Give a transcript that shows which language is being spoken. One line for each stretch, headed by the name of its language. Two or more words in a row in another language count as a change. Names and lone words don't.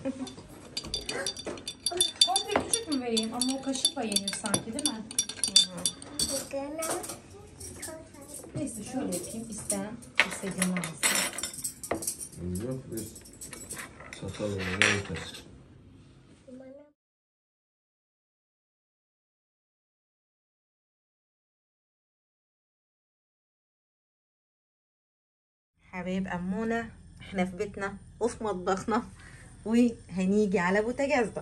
Turkish: Komple küçük mü vereyim? Ama o kaşıkla yenir sanki değil mi? Neyse şöyle yapayım. İstediğini alsın. Yok biz çatal verir yeter.
Arabic: حبايب أمونة، احنا في بيتنا وفي مطبخنا وهنيجي على بوتاجاز بقى.